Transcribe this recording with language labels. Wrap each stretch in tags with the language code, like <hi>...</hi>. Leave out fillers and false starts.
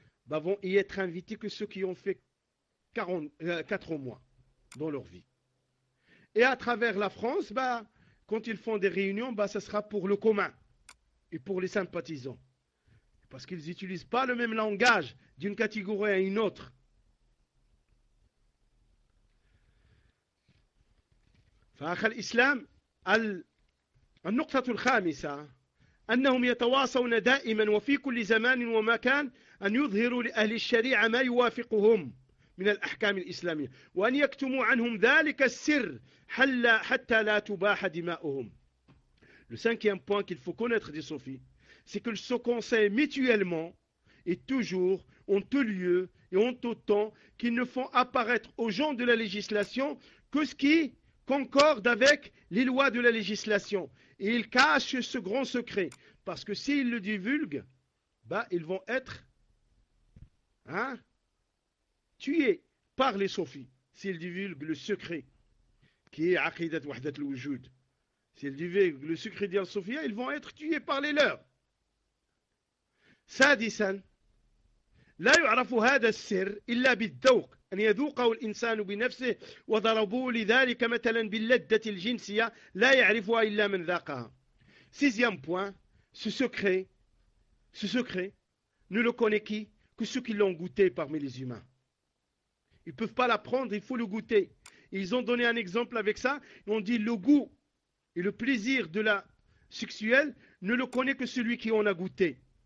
<fr>Bah, vont y être invités que ceux qui ont fait 4 mois dans leur vie. Et à travers la France, bah, quand ils font des réunions, bah, ce sera pour le commun et pour les sympathisants. Parce qu'ils n'utilisent pas le même langage d'une catégorie à une autre.</fr> <ar>فأخ الإسلام النقطة الخامسة أنهم يتواصون دائما وفي كل زمان ومكان أن يظهروا لأهل الشريعة ما يوافقهم من الأحكام الإسلامية وأن يكتموا عنهم ذلك السر حتى لا تباح دماؤهم.</ar> <fr>Le cinquième point qu'il faut connaître des soufis, c'est qu'ils se conseillent mutuellement et toujours en tout lieu et en tout temps qu'ils ne font apparaître aux gens de la législation que ce qui concorde avec les lois de la législation. Et ils cachent ce grand secret. Parce que s'ils le divulguent, bah, ils vont être tués par les soufis. S'ils divulguent le secret qui est Aqidat Wahdat al-Wujud. S'ils divulguent le secret d'un soufia, ils vont être tués par les leurs.</fr> <ar>Sadisan, la yu'arafu hada sir illa bid-dawq. أن يذوقه الإنسان بنفسه وضربوا لذلك مثلا باللذة الجنسية لا يعرفها إلا من ذاقها.</ar> <fr>Sixième point, ce secret, ne le connaît qui? Que ceux qui l'ont goûté parmi les humains. Ils ne peuvent pas l'apprendre, il faut le goûter. Ils ont donné un exemple avec ça, ils ont dit le goût et le plaisir de la sexuelle ne le connaît que celui qui en a goûté.</fr>